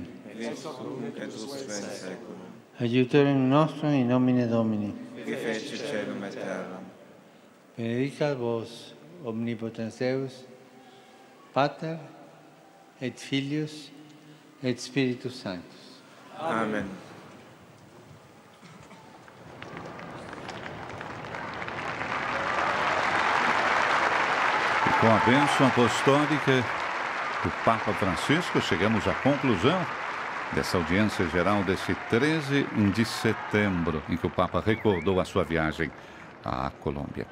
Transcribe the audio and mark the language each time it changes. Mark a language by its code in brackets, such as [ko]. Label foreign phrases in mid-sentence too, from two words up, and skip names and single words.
[la] et usque in seculum, aiutorium nostrum in nomine Domini, qui fece celum et terram. benedicat vos, omnipotens Deus, Pater, et Filius, et Spiritus Sanctus. Amen. [pt] Com a bênção apostólica do Papa Francisco, chegamos à conclusão dessa audiência geral desse 13 de setembro, em que o Papa recordou a sua viagem à Colômbia.